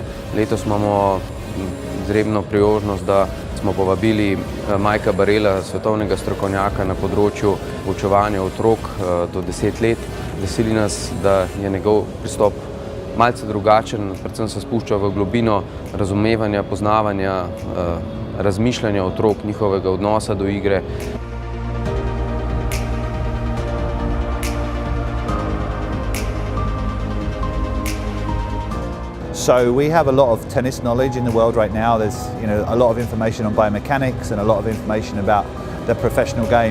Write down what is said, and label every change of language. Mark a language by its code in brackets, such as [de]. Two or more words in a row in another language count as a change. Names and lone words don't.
[sl] Letos imamo izredno priložnost, da smo povabili Majka Barela, svetovnega strokovnjaka na področju poučevanja otrok do 10 let. Veseli nas, da je njegov pristop malce drugačen, predvsem se spušča v globino razumevanja, poznavanja, razmišljanja otrok, njihovega odnosa do igre. [en] So we have a lot of tennis knowledge in the world right now. There's a lot of information on biomechanics and a lot of information about the professional game.